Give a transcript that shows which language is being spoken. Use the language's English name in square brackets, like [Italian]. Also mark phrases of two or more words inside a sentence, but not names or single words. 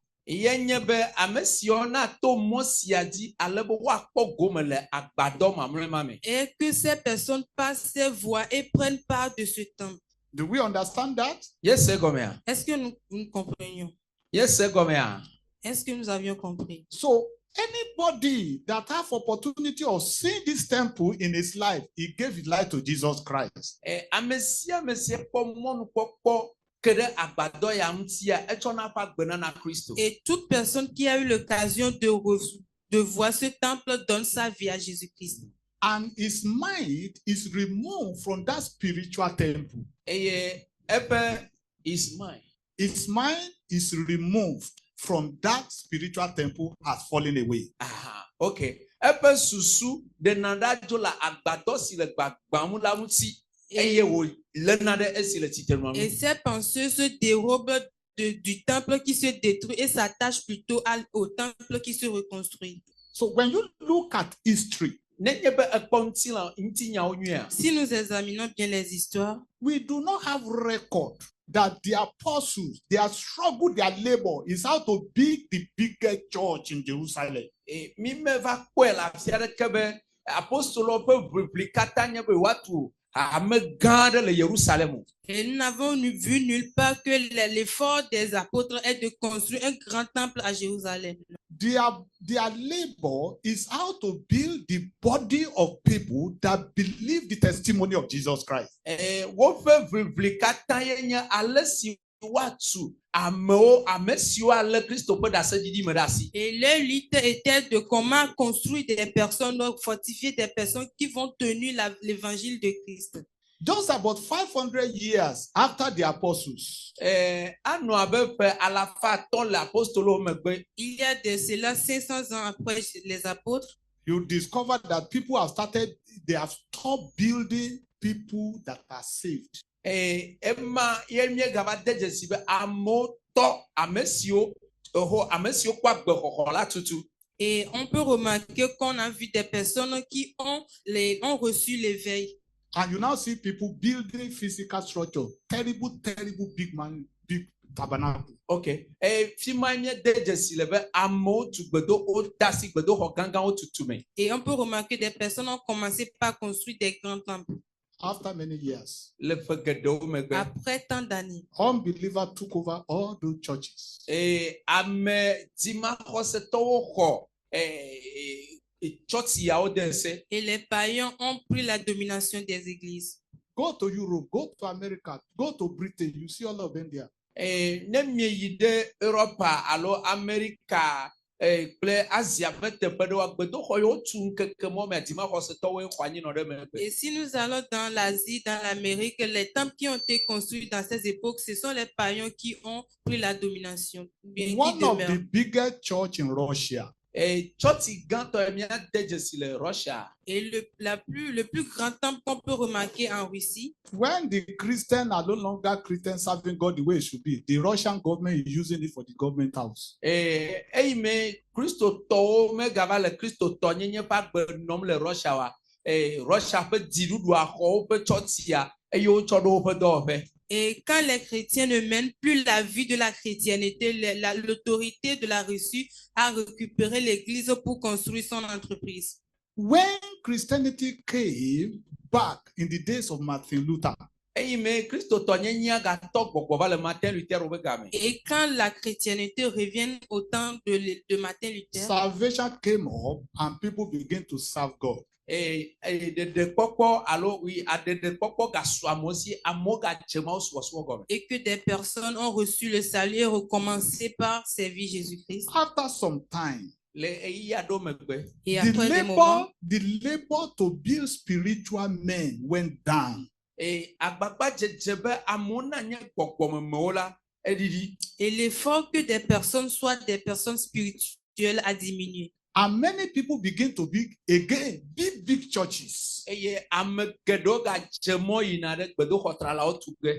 [Ewe] yenye be ame siwo na to mɔ sia dzi ale be woakpɔ gome le agbadɔ mamlɛma me. [French] et que ces personnes passent ces voies et prennent part de ce temple. [English] Do we understand that? [Ewe] Yese gɔmea. [French] Est-ce que nous comprenions? [Ewe] Yese gɔmea. [French] Est-ce que nous avions compris? [English] So anybody that have opportunity of seeing this temple in his life, he gave his life to Jesus Christ. [Ewe] Ame sia kpɔ mɔnukpɔkpɔ ke ɖe agbadɔ ya ŋutia etsɔ na ƒe agbena na Kristo. [French] Et toute personne qui a eu l'occasion de voir ce temple donne sa vie à Jésus-Christ. [English] And his mind is removed from that spiritual temple. [Ewe] Eye eƒe [English] his mind. His mind is removed from that spiritual temple has fallen away. Okay. [Ewe] Eƒe susu ɖena ɖa dzo le agbadɔ si le gbagbam la ŋuti eye wo lena ɖe esi le tsitrenu. [French] Et ces pensées se dérobent du temple qui se détruit et s'attachent plutôt au temple qui se reconstruit. [English] So when you look at history, [Ewe] Nenye be ekpɔ ŋuti nyawo nyuia. [French] Si nous examinons bien les histoires, [English] we do not have record that the apostles, their struggle, their labor is how to build the biggest church in Jerusalem. [Ewe] Mi me va kpɔe le afi aɖeke be apostolowo ƒe ʋiʋli katã nye be woatu ame gã aɖe le Yerusalem. [French] et nous n'avons vu nulle part que l'effort des apôtres est de construire un grand temple à Jérusalem. [English] Their labor is how to build the body of people that believe the testimony of Jesus Christ. [Ewe] Woƒe ʋiʋli katã ye nye ale si woatu ame siwo ale Kristo ƒe ɖaseɖiɖi me ɖe asi. [French] Et leur lutte était de comment construire des personnes, fortifier des personnes qui vont tenir l'évangile de Christ. [English] Just about 500 years after the apostles, [Ewe] Anɔ abe ƒe alafa atɔ̃ le apostolowo megbe. [French] Il y a de cela 500 ans après les apôtres, [English] you discover that people have they have stopped building people that are saved. [Ewe] Ema ye miegava de dzesi be amewo tɔ ame siwo kɔ agbexɔxɔ la tutu. [French] et on peut remarquer qu'on a vu des personnes qui ont reçu l'éveil. [English] And you now see people building physical structure, terrible big tabernacle. Okay. [Ewe] Fi ma nye de dzesi le be amewo tu gbedo dasi gbedoxɔ gãgãwo tutu me. [French] Et on peut remarquer des personnes ont commencé par construire des grands temples. [English] After many years, [Ewe] Le ƒe geɖewo megbe. [French] Après tant d'années, [English] unbelievers took over all those churches. [Ewe] Ame dzimaxɔsetɔwo xɔ tsɔtsiawo de ese. [French] et les païens ont pris la domination des églises. [English] Go to Europe, go to America, go to Britain, you see all of them there. [Ewe] Ne mieyi ɖe Europa alo Amerika kple Asia ƒe teƒe ɖewo gbedoxɔ yiwo tu ŋkeke mɔ mea dzimaxɔsetɔwoe xɔ anyinɔ ɖe megbe. [French] Et si nous allons dans l'Asie, dans l'Amérique, les temples qui ont été construits dans ces époques, ce sont les païens qui ont pris la domination. Bien, qui [English] One of the [French] demeurent. [English] biggest church in Russia, [Ewe] Tsɔtsi gãtɔ mia de dzesi le Russia. [French] Et le plus grand temple qu'on peut remarquer en Russie, [English] when the Christians are no longer Christians serving God the way it should be, the Russian government is using it for the government house. [Ewe] Eyi me kristotɔwo megava le kristotɔ nyenye ƒe agbe nɔm le Russia wa. Russia ƒe dziɖuɖua xɔ woƒe tsɔtsia eye wotsɔ ɖo woƒe dɔwɔƒe. [French] et quand les chrétiens ne mènent plus la vie de la chrétienté, l'autorité de la Russie a récupéré l'église pour construire son entreprise. [English] When Christianity came back in the days of Martin Luther, [Ewe] Eyi me kristotɔ nyenyea gatɔ gbɔgbɔ va le Martin Luther wo be game. [French] Et quand la chrétienté revient au temps de Martin Luther, [English] salvation came up and people began to serve God. [Ewe] dedekpɔkpɔ alo oui dedekpɔkpɔ gasɔ amewo si amewo gadze mawo subɔsubɔ gɔme. [French] et que des personnes ont reçu le salut et recommencé par servir Jésus-Christ. [English] After some time, [Ewe] Le eyi aɖewo megbe. [French] Et [English] the [French] après des moments, [English] labor to build spiritual men went down. [Ewe] Agbagba dzedze be amewo nanye gbɔgbɔmemewo la eɖiɖi. [French] et l'effort que des personnes soient des personnes spirituelles a diminué. [English] And many people begin to build again big churches. [Ewe] Eye ame geɖewo gadze mɔ yina ɖe gbedoxɔtralawo tu ge.